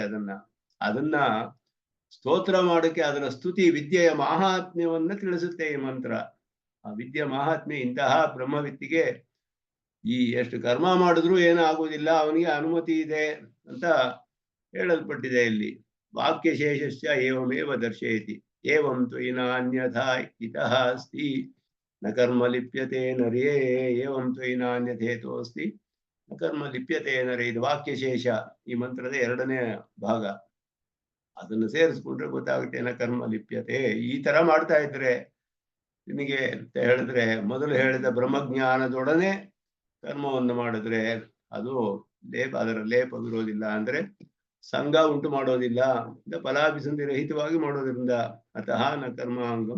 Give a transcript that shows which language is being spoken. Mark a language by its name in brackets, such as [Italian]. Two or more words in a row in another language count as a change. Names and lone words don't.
[Kannada] ಅದನ್ನ ಸ್ತೋತ್ರ ಮಾಡಕ್ಕೆ ಅದರ ಸ್ತುತಿ ವಿದ್ಯೆಯ ಮಾಹಾತ್ಮ್ಯವನ್ನ ತಿಳಿಸುತ್ತೆ ಈ ಮಂತ್ರ. ಆ ವಿದ್ಯೆ ಮಹಾತ್ಮ್ಯ ಇಂತಹ ಬ್ರಹ್ಮವಿತ್ತಿಗೆ ಈ ಎಷ್ಟು ಕರ್ಮ ಮಾಡಿದ್ರು ಏನಾಗುವುದಿಲ್ಲ, ಅವನಿಗೆ ಅನುಮತಿ ಇದೆ ಅಂತ ಹೇಳಲ್ಪಟ್ಟಿದೆ ಇಲ್ಲಿ. [Sanskrit] ವಾಕ್ಯಶೇಷಸ್ಯ ಏವಮೇವ ದರ್ಶಯತಿ ಏವಂ ತ್ವಯಿ ನಾನ್ಯಥಾ ಇತಃ ಅಸ್ತಿ ನ ಕರ್ಮ ಲಿಪ್ಯತೆ ನರೇ ಏವಂ ತ್ವಯಿ ನಾನ್ಯಥೇತೋಸ್ತಿ ನ ಕರ್ಮ ಲಿಪ್ಯತೆ ನರೇ. [Kannada] ಇದು ವಾಕ್ಯಶೇಷ, ಈ ಮಂತ್ರದ ಎರಡನೇ ಭಾಗ. ಅದನ್ನು ಸೇರಿಸ್ಕೊಂಡ್ರೆ ಗೊತ್ತಾಗುತ್ತೆ [Sanskrit] ಏನ ಕರ್ಮ ಲಿಪ್ಯತೆ. [Kannada] ಈ ತರ ಮಾಡ್ತಾ ಇದ್ರೆ ನಿನಗೆ ಅಂತ ಹೇಳಿದ್ರೆ, ಮೊದಲು ಹೇಳಿದ ಬ್ರಹ್ಮಜ್ಞಾನದೊಡನೆ ಕರ್ಮವನ್ನು ಮಾಡಿದ್ರೆ ಅದು ಅದರ ಲೇಪವಿರೋದಿಲ್ಲ, ಅಂದ್ರೆ ಸಂಘ ಉಂಟು ಮಾಡೋದಿಲ್ಲ, ಫಲಾಭಿಸಂಧಿ ರಹಿತವಾಗಿ ಮಾಡೋದ್ರಿಂದ [Sanskrit] ಅತಃ ನ ಕರ್ಮಾಂಗಂ.